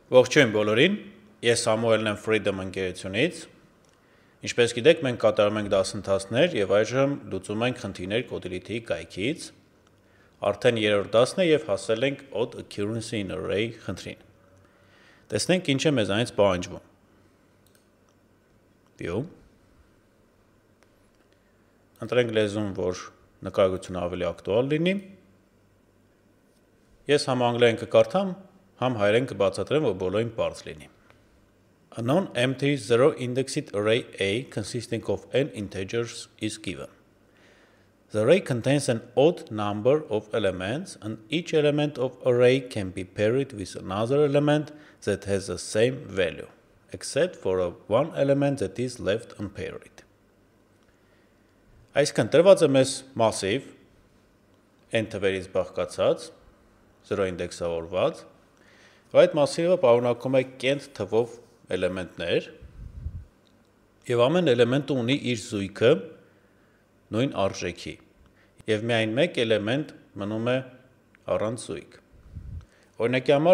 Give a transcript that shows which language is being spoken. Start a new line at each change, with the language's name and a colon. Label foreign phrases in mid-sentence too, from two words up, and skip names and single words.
Armenian: Ողջույն բոլորին, ես Սամուելն եմ Freedom ընկերությունից։ Ինչպես գիտեք, մենք կատարում ենք դասընթացներ եւ այժմ լուծում ենք խնդիրներ Codility կայքից։ Արդեն երրորդ դասն է եւ հասել ենք
English: odd occurrence in array
Armenian: խնդրին։ Տեսնենք ինչ է մեզանից պահանջվում։ View։ Ընտրենք լեզուն, որ նկարագրությունը ավելի ակտուալ լինի։ Ես համ անգլերեն կկարդամ, համ հայերեն կբացատրեմ, որ բոլորին պարզ լինի։
English: A non-empty zero-indexed array A consisting of n integers is given. The array contains an odd number of elements, and each element of array can be paired with another element that has the same value, except for one element that is left unpaired.
Armenian: Այսինքն տրված է մեզ massive n թվերից բաղկացած 0 ինդեքսավորված, այդ massive-ը պարունակում է կենտ թվով էլեմենտներ, եւ ամեն էլեմենտը ունի իր զույգը նույն արժեքի, եւ միայն մեկ էլեմենտ մնում է առանց զույգ։ Օրինակի համար